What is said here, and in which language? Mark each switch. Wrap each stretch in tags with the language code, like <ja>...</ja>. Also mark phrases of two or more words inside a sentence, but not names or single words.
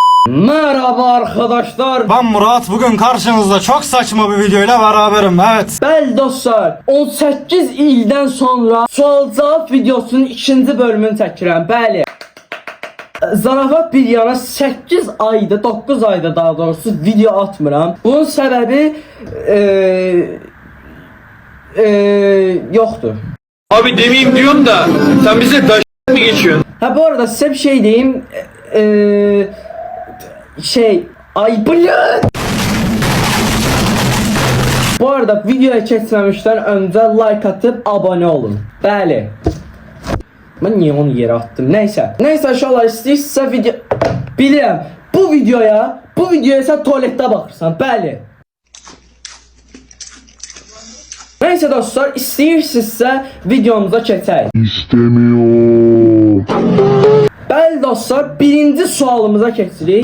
<tr>Merhaba arkadaşlar. Ben Murat, bugün karşınızda çok saçma bir videoyla beraberim, evet.</tr> <az>Bəli dostlar, 18 ildən sonra sual-cavab videosunun ikinci bölümünü çəkirəm. Bəli. Zarafat bir yana 8 ayda, 9 ayda daha doğrusu video atmıram. Bunun səbəbi yoxdur.</az> <tr>Abi demeyeyim diyorum da sen bize taş mı geçiyorsun? Ha bu arada size bir şey diyeyim. Ay blöd.</tr> <az>Bu arada videoya keçməmişdən öncə like</az> <tr>atıp abone olun. Bəli. Ben niye onu yere attım? Neyse.</tr> <az>Neyse aşağılar istəyirsə video... Bilirəm.</az> <tr>Bu videoya sen tuvalette bakırsan.</tr> <az>Bəli. Neyse dostlar, istəyirsinizsə videomuza keçək.</az> <tr>İstemiyorum.</tr> <az>Bəli dostlar, birinci sualımıza keçirik.</az>